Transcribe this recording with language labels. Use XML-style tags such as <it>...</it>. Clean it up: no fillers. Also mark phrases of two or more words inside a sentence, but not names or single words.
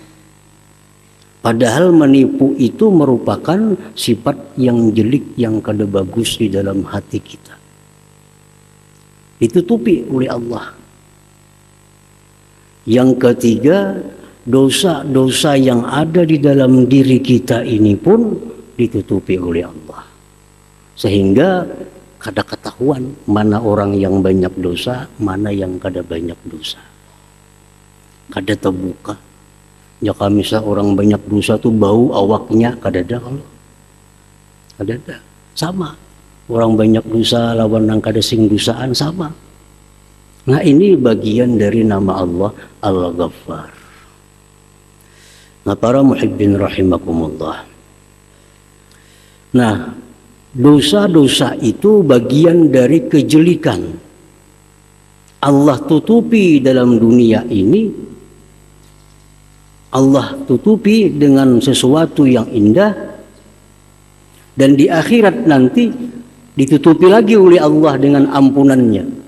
<id>Padahal menipu itu merupakan sifat yang jelek, yang kada bagus di dalam hati kita. Ditutupi oleh Allah. Yang ketiga, dosa-dosa yang ada di dalam diri kita ini pun ditutupi oleh Allah. Sehingga kada ketahuan mana orang yang banyak dosa, mana yang kada banyak dosa. Kada terbuka.</id> <bjn>Jika misal orang banyak dosa tuh bau awaknya kada ada kalau. Kada ada. Sama. Orang banyak dosa lawan nang kada sing dosaan sama.</bjn> <id>Nah ini bagian dari nama Allah Al-Ghaffar. Nah para</id> <ar>محبين رحمكم الله.</ar> <id>Nah dosa-dosa itu bagian dari kejelikan. Allah tutupi dalam dunia ini, Allah tutupi dengan sesuatu yang indah, dan di akhirat nanti ditutupi lagi oleh Allah dengan ampunannya.</id>